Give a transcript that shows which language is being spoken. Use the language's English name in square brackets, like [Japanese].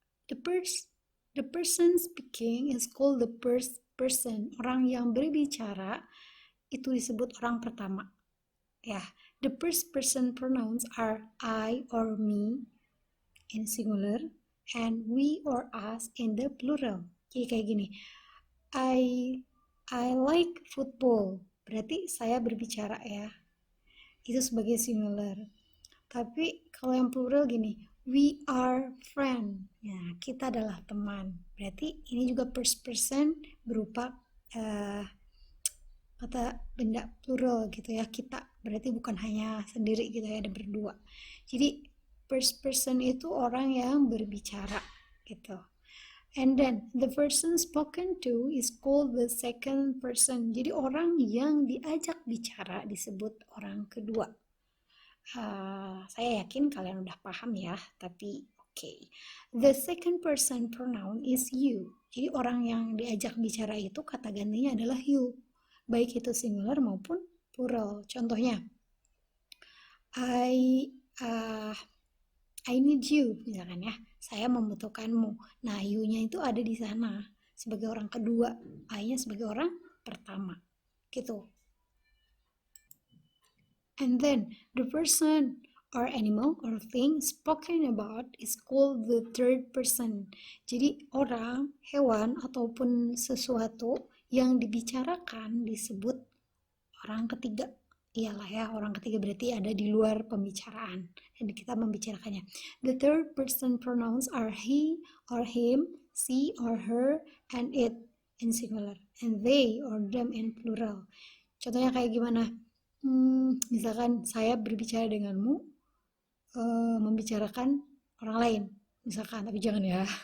[English] The person speaking is called the first person. [Indonesian] Orang yang berbicara itu disebut orang pertama. [English] Ya, the first person pronouns are I or me in singular and we or us in the plural. [Indonesian] Jadi kayak gini. [English] I like football. [Indonesian] Berarti saya berbicara ya. Itu sebagai singular. Tapi kalau yang plural gini, [English] we are friend. [Indonesian] Ya, kita adalah teman. Berarti ini juga first person berupa kata benda plural gitu ya, kita. Berarti bukan hanya sendiri gitu ya, ada berdua. Jadi first person itu orang yang berbicara gitu. [English] And then the person spoken to is called the second person. [Indonesian] Jadi orang yang diajak bicara disebut orang kedua. Saya yakin kalian udah paham ya, tapi okay. [English] The second person pronoun is you. [Indonesian] Jadi orang yang diajak bicara itu kata gantinya adalah you. Baik itu singular maupun plural. Contohnya, [English] I need you, [Indonesian] misalkan ya. Saya membutuhkanmu. Nah, you-nya itu ada di sana sebagai orang kedua, I-nya sebagai orang pertama. Gitu. [English] And then the person or animal or thing spoken about is called the third person. [Indonesian] Jadi orang, hewan ataupun sesuatu yang dibicarakan disebut orang ketiga. Iyalah ya, orang ketiga berarti ada di luar pembicaraan dan kita membicarakannya. [English] The third person pronouns are he or him, she or her, and it in singular, and they or them in plural. [Indonesian] Contohnya kayak gimana? Misalkan saya berbicara denganmu, membicarakan orang lain, misalkan, tapi jangan ya.